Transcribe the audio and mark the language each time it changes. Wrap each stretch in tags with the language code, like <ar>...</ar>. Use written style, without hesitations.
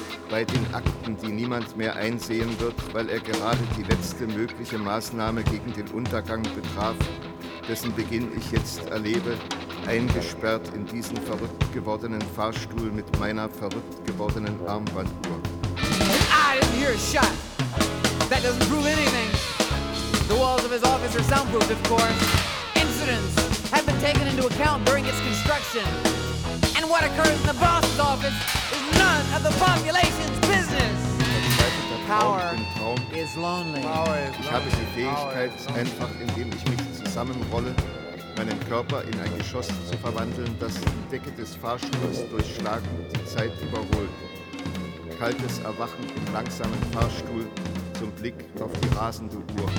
<de>Bei den Akten, die niemand mehr einsehen wird, weil er gerade die letzte mögliche Maßnahme gegen den Untergang betraf, dessen Beginn ich jetzt erlebe, eingesperrt in diesen verrückt gewordenen Fahrstuhl mit meiner verrückt gewordenen Armbanduhr.</de> <en>I didn't hear a shot. That doesn't prove anything. The walls of his office are soundproof, of course. Incidents have been taken into account during its construction. And what occurs in the boss's office is none of the population's business. Power is lonely.</en> <de>Ich habe die Fähigkeit, einfach indem ich mich zusammenrolle, meinen Körper in ein Geschoss zu verwandeln, das die Decke des Fahrstuhls durchschlagen und die Zeit überholt. Kaltes Erwachen im langsamen Fahrstuhl zum Blick auf die rasende Uhr.</de>